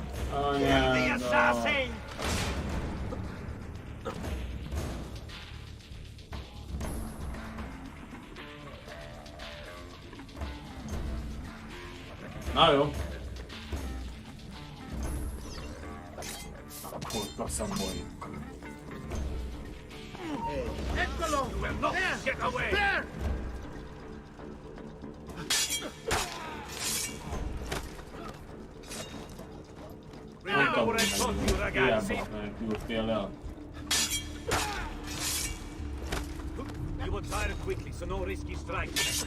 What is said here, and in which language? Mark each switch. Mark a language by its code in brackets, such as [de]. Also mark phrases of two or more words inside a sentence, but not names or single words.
[hu] Anyád, na jó. Akkor kaszamoljuk. [en] Eccolo! No, get away! There! [hu] Mondtam, hogy hiába menekültél el. [en] You will tire quickly, so no risky strikes.